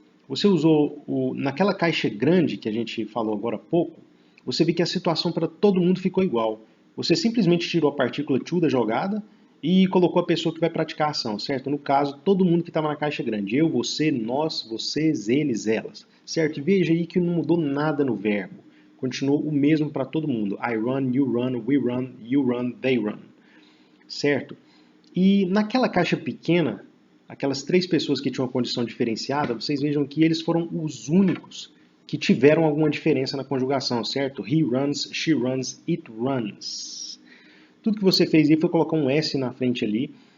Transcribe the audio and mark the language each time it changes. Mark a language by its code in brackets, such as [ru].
[pt] Você usou, naquela caixa grande que a gente falou agora há pouco, você viu que a situação para todo mundo ficou igual. Você simplesmente tirou a partícula to da jogada e colocou a pessoa que vai praticar a ação, certo? No caso, todo mundo que estava na caixa grande. Eu, você, nós, vocês, eles, elas. Certo? E veja aí que não mudou nada no verbo. Continuou o mesmo para todo mundo. [en] I run, you run, we run, you run, they run. [pt] Certo? E naquela caixa pequena, aquelas 3 pessoas que tinham uma condição diferenciada, vocês vejam que eles foram os únicos que tiveram alguma diferença na conjugação, certo? [en] He runs, she runs, it runs. [pt] Tudo que você fez aí foi colocar um S na frente ali.